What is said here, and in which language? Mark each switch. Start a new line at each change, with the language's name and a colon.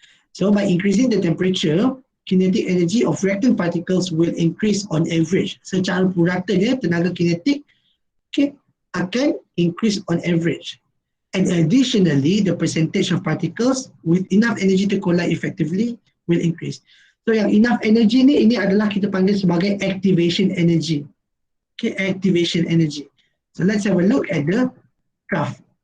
English: So, by increasing the temperature, kinetic energy of reactant particles will increase on average.
Malay: Secara purata dia, tenaga kinetik akan increase on average.
English: And additionally, the percentage of particles with enough energy to collide effectively will increase.
Malay: So yang enough energy ni, ini adalah kita panggil sebagai activation energy.
English: Okay, activation energy. So let's have a look at the graph.